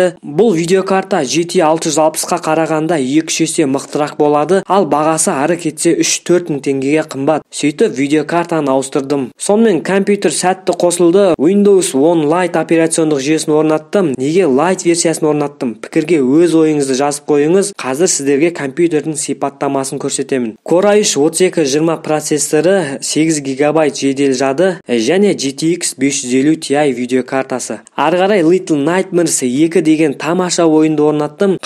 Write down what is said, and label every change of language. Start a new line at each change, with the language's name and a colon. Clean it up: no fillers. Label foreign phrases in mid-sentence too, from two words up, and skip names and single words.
Kazakh: Бұл видеокарта GT 660-қа қарағанда 2-3 есе мықтырақ болады, ал бағасы ары кетсе 3-4 мың теңгеге қымбат. Сөйтіп видеокартаны ауыстырдым. Сонымен компьютер сәтті қосылды. Windows 10 Lite операциондық жүйесін орнаттым. Неге Lite версиясын орнаттым? Пікірге өз ойыңызды жазып қойыңыз. Қазір сіздерге компьютердің сипаттамасын көрсетемін. Core i3-3220 процессоры, 8 гигабайт жедел жады және GTX 550 Ti видеокартасы. Ары қарай Little Nightmares 2 деген тамаша ойынды орнаттым.